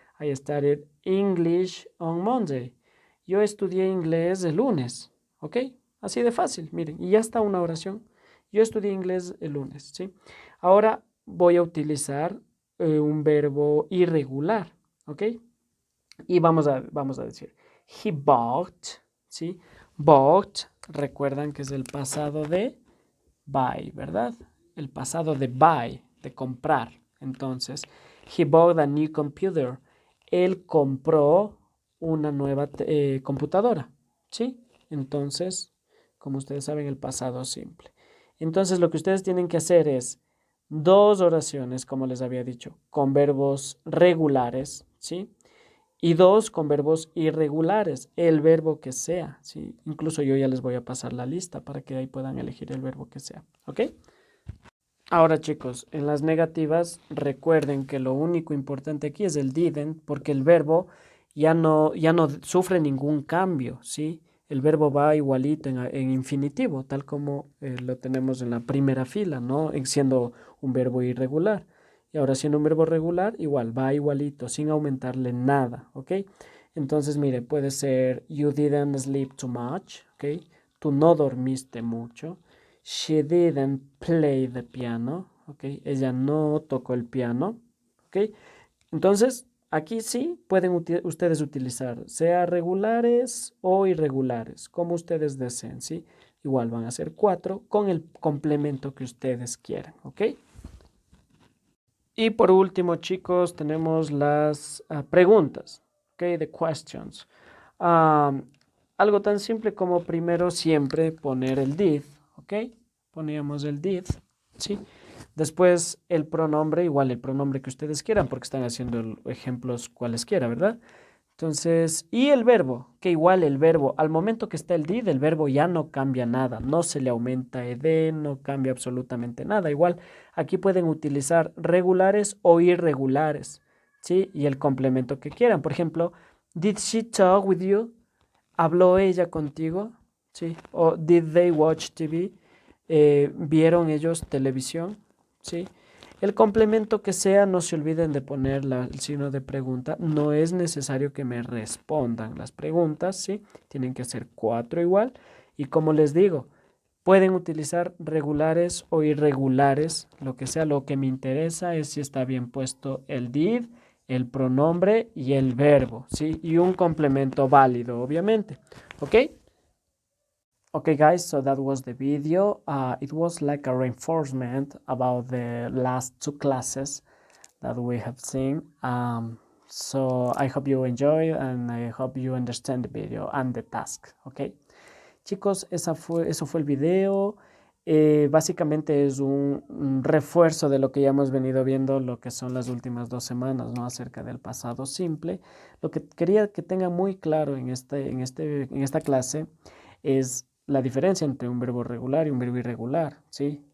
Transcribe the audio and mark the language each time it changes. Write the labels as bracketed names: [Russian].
[English] I studied English on Monday. [Spanish] Yo estudié inglés el lunes, ¿ok? Así de fácil, miren, y ya está una oración. Yo estudié inglés el lunes, ¿sí? Ahora voy a utilizar un verbo irregular, ¿ok? Y vamos a decir, [English] he bought, [Spanish] ¿sí? Bought, recuerdan que es el pasado de buy, ¿verdad? El pasado de buy, de comprar. [English] Entonces, he bought a new computer. [Spanish] Él compró una nueva computadora, ¿sí? Entonces, como ustedes saben, el pasado simple. Entonces, lo que ustedes tienen que hacer es 2 oraciones, como les había dicho, con verbos regulares, ¿sí? Y 2 con verbos irregulares, el verbo que sea, ¿sí? Incluso yo ya les voy a pasar la lista para que ahí puedan elegir el verbo que sea, ¿ok? Ahora, chicos, en las negativas recuerden que lo único importante aquí es el didn't, porque el verbo ya no sufre ningún cambio, ¿sí? El verbo va igualito en infinitivo, tal como lo tenemos en la primera fila, ¿no? Siendo un verbo irregular. Y ahora siendo un verbo regular, igual, va igualito, sin aumentarle nada, ¿ok? Entonces, mire, puede ser [English] you didn't sleep too much, ¿ok? [Spanish] Tú no dormiste mucho. [English] She didn't play the piano, ¿ok? [Spanish] Ella no tocó el piano, ¿ok? Entonces, aquí sí pueden ustedes utilizar, sea regulares o irregulares, como ustedes deseen, ¿sí? Igual van a ser 4 con el complemento que ustedes quieran, ¿ok? Y por último, chicos, tenemos las preguntas, ¿ok? [English] The questions. [Spanish] Um, algo tan simple como primero siempre poner el did, ¿ok? Poníamos el did, ¿sí? Después el pronombre, igual el pronombre que ustedes quieran, porque están haciendo ejemplos cualesquiera, ¿verdad? Entonces, y el verbo, que igual el verbo, al momento que está el did, el verbo ya no cambia nada, no se le aumenta ed, no cambia absolutamente nada. Igual, aquí pueden utilizar regulares o irregulares, ¿sí? Y el complemento que quieran. [English] Por ejemplo, did she talk with you? [Spanish] ¿Habló ella contigo? ¿Sí? O [English] did they watch TV? [Spanish] ¿Vieron ellos televisión? ¿Sí? El complemento que sea, no se olviden de poner el signo de pregunta. No es necesario que me respondan las preguntas, ¿sí? Tienen que ser 4 igual. Y como les digo, pueden utilizar regulares o irregulares, lo que sea. Lo que me interesa es si está bien puesto el did, el pronombre y el verbo, ¿sí? Y un complemento válido, obviamente. ¿Ok? [English] Okay, guys, so that was the video. It was like a reinforcement about the last 2 classes that we have seen. So I hope you enjoy and I hope you understand the video and the task, okay? [Spanish] Chicos, eso fue el video. Básicamente es un refuerzo de lo que ya hemos venido viendo, lo que son las últimas 2 semanas, ¿no? Acerca del pasado simple. Lo que quería que tengan muy claro en esta clase es la diferencia entre un verbo regular y un verbo irregular, ¿sí?